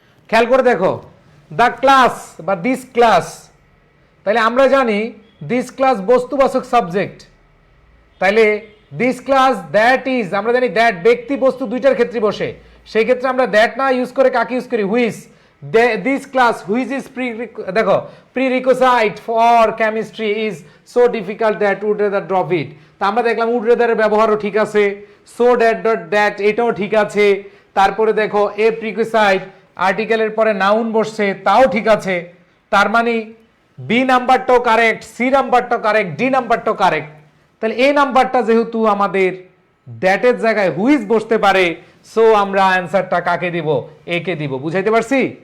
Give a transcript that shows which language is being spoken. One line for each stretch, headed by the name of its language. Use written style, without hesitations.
Bangla: খেয়াল করে দেখো the class বা this class, তাহলে আমরা জানি this class বস্তুবাচক সাবজেক্ট, তাহলে this class that is, আমরা জানি that ব্যক্তি বস্তু দুইটার ক্ষেত্রে বসে, সেই ক্ষেত্রে আমরা that না ইউজ করে কাকে ইউজ করি?
English: which, this class which is দেখো prerequisite for chemistry is so difficult that would rather drop it।
Bangla: তা আমরা দেখলাম would rather এর ব্যবহারও ঠিক আছে, so that এটাও ঠিক আছে। তারপরে দেখো এ prerequisite, আর্টিকেলের পরে নাউন বসছে, তাও ঠিক আছে। তার মানে B নাম্বারটাও correct, C নাম্বারটাও correct, D নাম্বারটাও correct. তাহলে এই নাম্বারটা যেহেতু আমাদের দ্যাটের জায়গায় হুইজ বসতে পারে, সো আমরা অ্যান্সারটা কাকে দিব? এ কে দিব। বুঝাইতে পারছি?